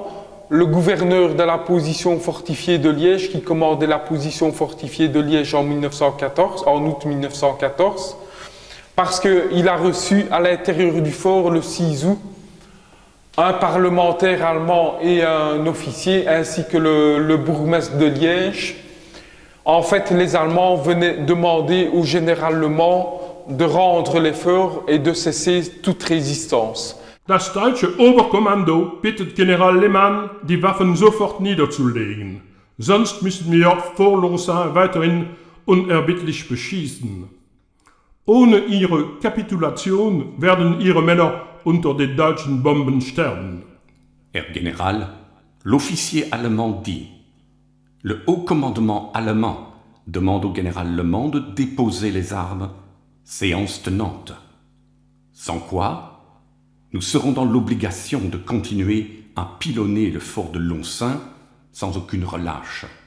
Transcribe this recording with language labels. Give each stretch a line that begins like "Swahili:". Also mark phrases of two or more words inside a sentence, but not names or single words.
French: le gouverneur de la position fortifiée de Liège, qui commandait la position fortifiée de Liège en août 1914, parce qu'il a reçu à l'intérieur du fort, le 6 août, un parlementaire allemand et un officier, ainsi que le bourgmestre de Liège. En fait, les Allemands venaient demander au général Lement de rendre les forts et de cesser toute résistance.
German: Das deutsche Oberkommando bittet General Lehmann, die Waffen sofort niederzulegen. Sonst müssen wir Fort Lausanne weiterhin unerbittlich beschießen. Ohne ihre Kapitulation werden ihre Männer unter den deutschen Bomben sterben.
French: Herr Général, l'officier allemand dit « Le haut commandement allemand demande au général Lement de déposer les armes, séance tenante. Sans quoi, nous serons dans l'obligation de continuer à pilonner le fort de Lausanne sans aucune relâche.